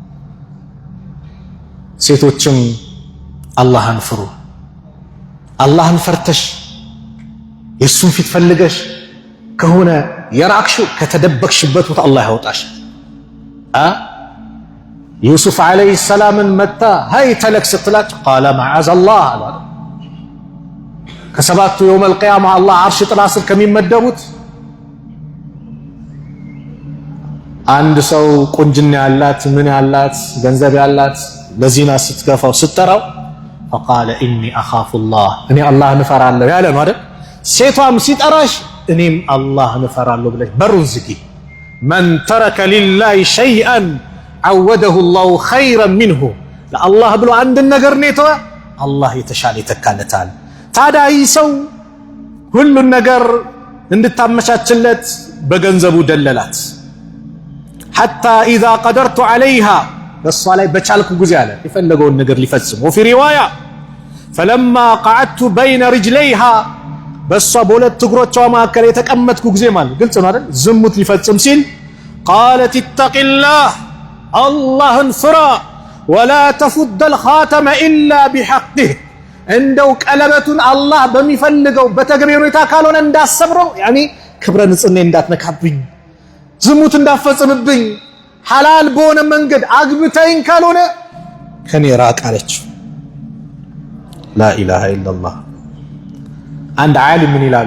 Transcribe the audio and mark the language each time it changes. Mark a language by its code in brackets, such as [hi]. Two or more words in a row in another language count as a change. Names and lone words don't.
[am] ሴቶችም አላህን ፍሩ። አላህን ፈርተሽ የሱን ፊት ፈልገሽ ከሆነ የራቅሽው ከተደበቅሽበት ቦታ አላህ ያወጣሽ። ዩሱፍ [ar] عليه السلام [am] መታ [ar] هيت لك [am] ስትላቸው [ar] قال معاذ الله [am] አሉ። ከሰባቱ [ar] يوم القيامة [am] አላህ አርሽ ጥላ ስር ከሚመደቡት አንድ ሰው ቁንጅና ያላት ምን ያላት ገንዘብ ያላት ለዚና ስትገፋው ስትጠራው [ar] فقال اني اخاف الله [am] እኔ አላህን እፈራለሁ ያለ ነው አይደል? ሴቷም ሲጠራሽ እኔም አላህን እፈራለሁ ብለሽ በሩን ዝጊ። [ar] من ترك لله شيئا عوده الله خيرا [am] منه ለአላህ ብሎ አንድ ነገር ነው የተወ አላህ የተሻለ ይተካለታል። ታዲያ ይህ ሰው ሁሉን ነገር እንድታመቻችለት በገንዘቡ ደለላት። [ar] حتى اذا قدرت عليها [am] በሷ ላይ በቻልኩ ጊዜ አለ የፈለገውን ነገር ሊፈጽም። [ar] وفي روايه فلما قعدت بين رجليها [am] በሷ በሁለት እግሮቿ መካከል የተቀመጥኩ ጊዜ ማለት ግልጽ ነው አይደል? ዝሙት ሊፈጽም ሲል [ar] قالت اتق الله [am] اللهን ፍራ [ar] ولا تفض الخاتم الا بحقه [am] እንደው ቀለበቱን አላህ በሚፈልገው በተገቢ ሁኔታ ካልሆነ እንዳሰብረው ያኒ ክብረ ንጽህና እንዳትነካብኝ፣ ዝሙት እንዳፈጽምብኝ፣ ሐላል በሆነ መንገድ አግብተኝ ካልሆነ ከኔ ራቅ አለች። [ar] لا إله إلا الله። [am] አንድ ዓሊም ምን ይላሉ?